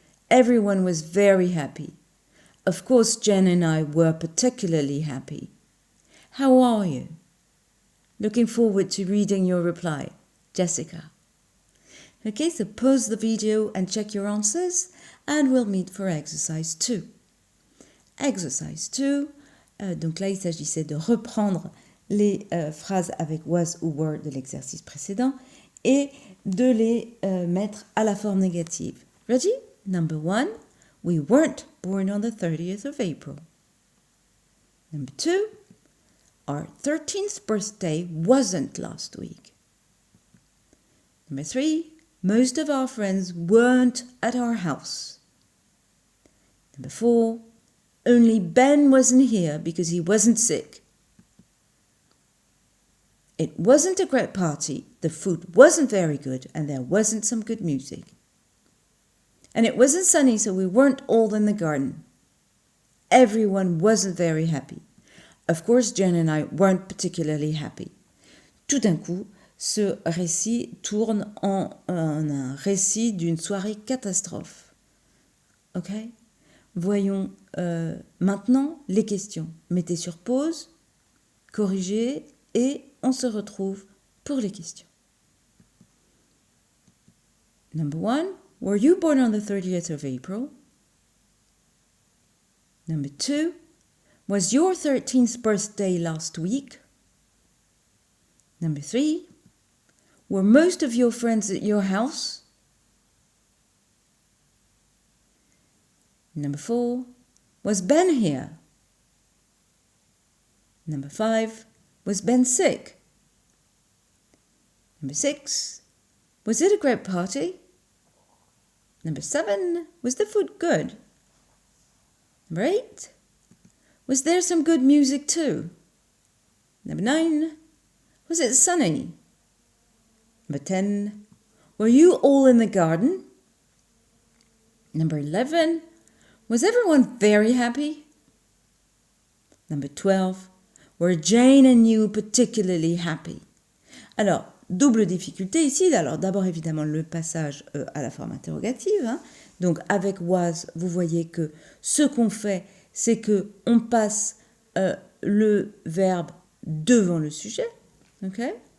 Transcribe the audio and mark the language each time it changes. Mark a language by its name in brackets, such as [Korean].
[English] Everyone was very happy. Of course, Jen and I were particularly happy. How are you? Looking forward to reading your reply. Jessica. Okay, so pause the video and check your answers, and we'll meet for exercise 2. Exercise 2, [French] donc là il s'agissait de reprendre les phrases avec was ou were de l'exercice précédent et de les mettre à la forme négative. [English] Ready? Number 1, we weren't born on the 30th of April. Number 2, our 13th birthday wasn't last week. Number 3, most of our friends weren't at our house. Number 4, only Ben wasn't here because he wasn't sick. It wasn't a great party, the food wasn't very good, and there wasn't some good music. And it wasn't sunny, so we weren't all in the garden. Everyone wasn't very happy. Of course, Jen and I weren't particularly happy. [French] Tout d'un coup, ce récit tourne en un récit d'une soirée catastrophe. Ok? Voyons maintenant les questions. Mettez sur pause, corrigez et on se retrouve pour les questions. [English] Number 1, were you born on the 30th of April? Number 2, was your 13th birthday last week? Number 3, were most of your friends at your house? Number 4, was Ben here? Number 5, was Ben sick? Number 6, was it a great party? Number 7, was the food good? Number 8, was there some good music too? Number 9, was it sunny? Number 10, were you all in the garden? Number 11, was everyone very happy? Number 12, were Jane and you particularly happy? [French] Alors, double difficulté ici. Alors, d'abord, évidemment, le passage à la forme interrogative. Hein. Donc, avec was, vous voyez que ce qu'on fait, c'est qu'on passe le verbe devant le sujet. Okay?